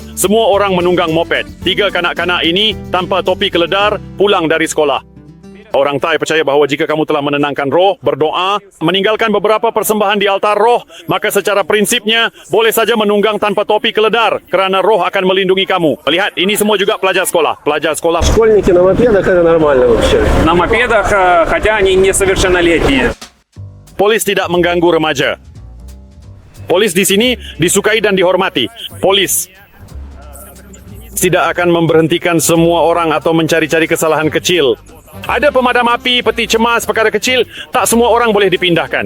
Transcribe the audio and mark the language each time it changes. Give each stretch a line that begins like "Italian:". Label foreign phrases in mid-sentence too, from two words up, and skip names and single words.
Malay: Semua orang menunggang moped. 3 kanak-kanak ini tanpa topi keledar pulang dari sekolah. Orang Thai percaya bahawa jika kamu telah menenangkan roh, berdoa, meninggalkan beberapa persembahan di altar roh, maka secara prinsipnya boleh saja menunggang tanpa topi keledar kerana roh akan melindungi kamu. Lihat, ini semua juga pelajar sekolah. Pelajar sekolah.
Russian: Школьники на мопедах это нормально вообще. На мопедах, хотя они несовершеннолетние.
Malay: Polis tidak mengganggu remaja. Polis di sini disukai dan dihormati. Polis tidak akan memberhentikan semua orang atau mencari-cari kesalahan kecil. Ada pemadam api, peti cemas, perkara kecil, tak semua orang boleh dipindahkan.